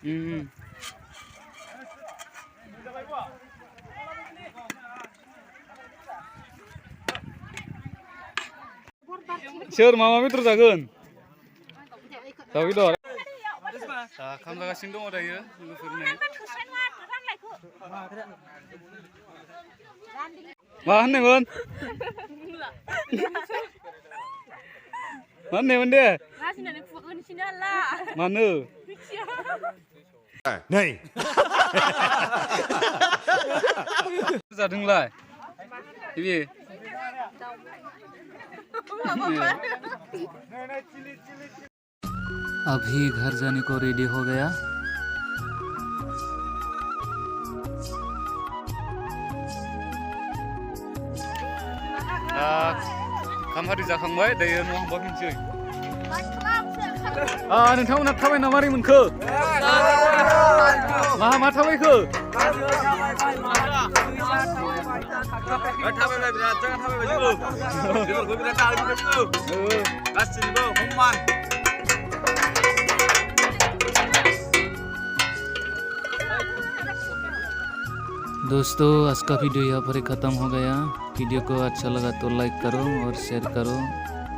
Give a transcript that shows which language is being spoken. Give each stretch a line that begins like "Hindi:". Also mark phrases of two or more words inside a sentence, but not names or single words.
Bodo: सोर मा बेदर जागोन दाउ बेदर ओंखाम जागासिनो दङ दायो लोगोफोरनो मा होननायमोन मा होननायमोन दे मानो नै जादोंलाय बे
Hindi: अभी घर जाने को रेडी हो गया
Bodo: ओंखाम हारि जाखांबाय दायो न'आव हाबफिनसै नोंथांमोना थाबायना मारै मोनखो मा थाबायखो थाबायबाय बिराद जायगा थाबायबाय जोङो बेदरखौ बिराद जाबाय जोङो गासिबो हममान
Hindi: दोस्तों आज का वीडियो यहाँ पर ही ख़त्म हो गया वीडियो को अच्छा लगा तो लाइक करो और शेयर करो